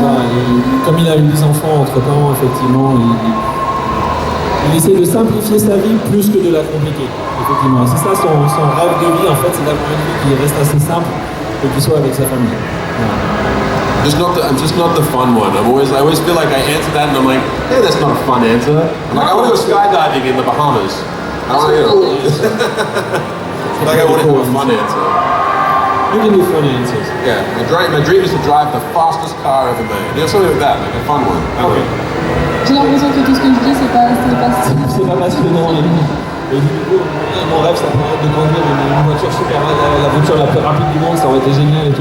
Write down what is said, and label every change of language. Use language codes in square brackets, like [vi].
[fr] Voilà, comme il a eu des enfants entre-temps, effectivement, il essaie de simplifier sa vie plus que de la compliquer. Effectivement, c'est ça son rêve de vie, en fait, c'est d'avoir une vie qui reste assez simple et qui soit avec sa famille. Voilà. [en] I'm just not the fun one. I always feel like I answer that and I'm like, hey, that's not a fun answer. I'm like, I want to go skydiving in the Bahamas. I want to go. Like I want to have a fun answer. You can do funny answers. Yeah, my dream is to drive the fastest car ever made. Something like that, like a fun one. Okay. [fr] J'ai l'impression que tout ce que je dis c'est pas C'est pas passionnant. Et du coup, mon rêve, ça pourrait être de conduire une voiture super, la voiture la plus rapide du monde, ça aurait été génial et tout.